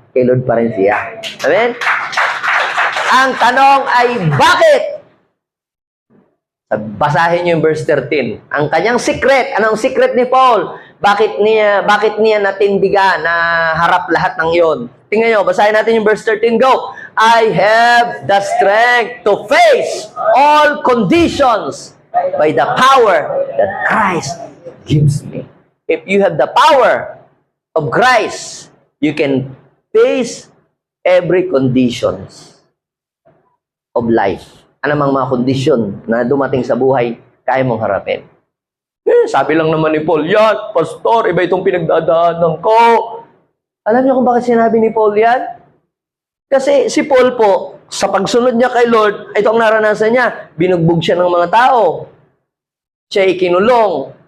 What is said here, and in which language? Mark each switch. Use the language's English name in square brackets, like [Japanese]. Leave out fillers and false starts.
[Filipino] Kay Lord pa rin siya. Amen? Ang tanong ay, bakit? Basahin niyo yung verse 13. Ang kanyang secret, anong secret ni Paul? Bakit niya natindigan na harap lahat ng iyon? Tingnan niyo, basahin natin yung verse 13. Go! [English] I have the strength to face all conditions by the power that Christ gives me. If you have the power of Christ, you can face every conditions of life. [Filipino] Anumang mga kondisyon na dumating sa buhay, kaya mong harapin. Sabi lang naman ni Paul, yan, pastor, iba itong pinagdadaanan ko. Alam niyo kung bakit sinabi ni Paul yan? Kasi si Paul po, sa pagsunod niya kay Lord, ito ang naranasan niya, binugbog siya ng mga tao. Siya ay kinulong.